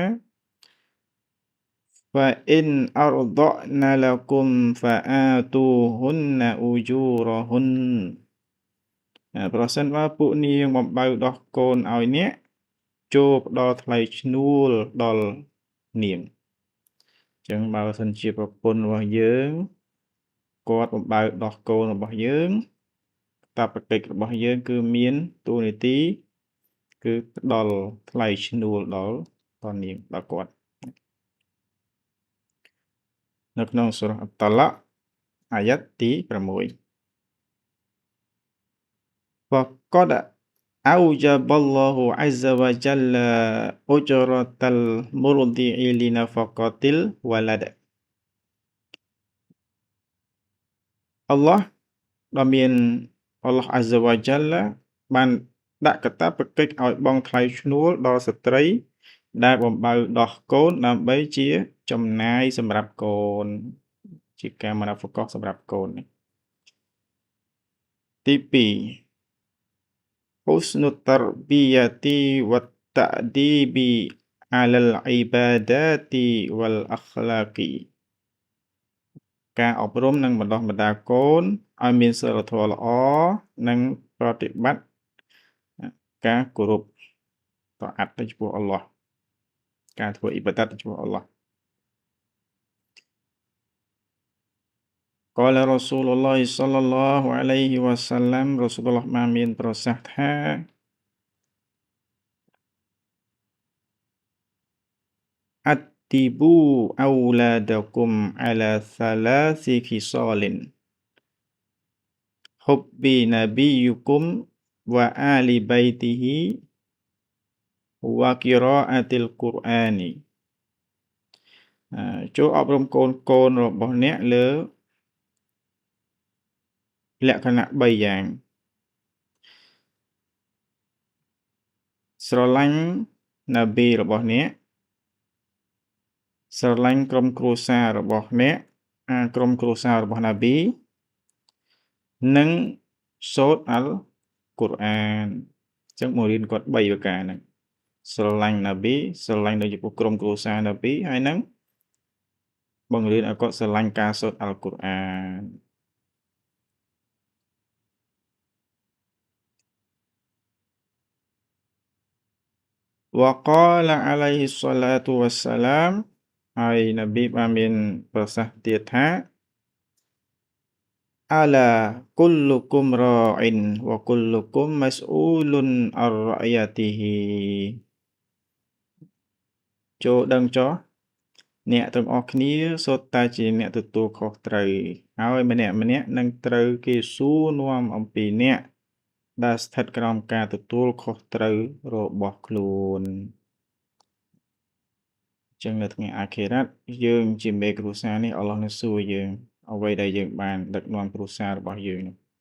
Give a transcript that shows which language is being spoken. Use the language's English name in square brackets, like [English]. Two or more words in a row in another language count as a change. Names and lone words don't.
[Arabic] فإن أرضعن لكم فآتوهن أجورهن [Khmer] ប្រសិនបើពួកនាងបំបៅដោះកូន ឲ្យអ្នកចូលផ្ដល់ថ្លៃឈ្នួលដល់នាងអញ្ចឹងបើសិនជាប្រពន្ធរបស់យើងគាត់បំបៅដោះកូនរបស់យើងកាតព្វកិច្ចរបស់យើងគឺមានតួនាទីគឺផ្ដល់ថ្លៃឈ្នួលដល់នាងដល់គាត់ នៅក្នុងសូរ៉ាអតឡាក់អាយ៉ាត់ទី6 [Arabic] فقد أوجب الله عز وجل أجرة المرضع لنفقة الولد [Khmer] អល់ឡោះដ៏មានអល់ឡោះ [Arabic] عز وجل [Khmer] បានដាក់កា តព្វកិច្ចឲ្យបង់ថ្លៃឈ្នួលដល់ស្ត្រីដែលបំបៅដោះកូនដើម្បីជាចំណាយសម្រាប់កូនជាការមណាហ្វកោះសម្រាប់កូនទី2 [Arabic] حسن التربية والتأديب على العبادات والأخلاق [Khmer] ការអប់រំនិងបណ្ដុះបណ្ដាលកូនឲ្យមានសីលធម៌ល្អនិងប្រតិបត្តិការគោរពតាអត្តទៅចំពោះអល់ឡោះការធ្វើអ៊ីបាដាតទៅចំពោះអល់ឡោះ [Arabic] قال رسول الله صلى الله عليه وسلم Rasulullah [Khmer] បានមានប្រសាសន៍ថា [Arabic] أدبوا أولادكم على ثلاث خصال حب نبيكم وآل بيته وقراءة القرآن [Khmer] ចូលអប់រំកូនរបស់អ្នកលើលក្ខណៈ3យ៉ាងស្រឡាញ់នប៊ីរបស់អ្នក ស្រឡាញ់ក្រុមគ្រួសាររបស់អ្នកក្រុមគ្រួសាររបស់នប៊ីនិងសូត្រអល់កុរអានអញ្ចឹងមករៀនគាត់3ប្រការហ្នឹងស្រឡាញ់នប៊ីស្រឡាញ់ដល់ចំពោះក្រុមគ្រួសារនប៊ីហើយនឹងបង្រៀនឲ្យគាត់ស្រឡាញ់ការសូត្រអល់កុរអាន [Arabic] وقال عليه الصلاة والسلام [Khmer] ហើយនប៊ីបានមានប្រសាសន៍ទៀតថា [Arabic] ألا كلكم راع وكلكم مسؤول عن رعيته [Khmer] ចូលដឹងចុះអ្នកទាំងអស់គ្នាសុទ្ធតែជាអ្នកទទួលខុសត្រូវហើយម្នាក់នឹងត្រូវគេសួរនាំអំពីអ្នកដែលស្ថិតក្រោមការទទួលខុសត្រូវរបស់ខ្លួនចឹងនៅថ្ងៃអាខិរ៉ាត់យើងជាមេគ្រួសារនេះអល់ឡោះនឹងសួរយើងអ្វីដែលយើងបានដឹកនាំគ្រួសាររបស់យើងនោះ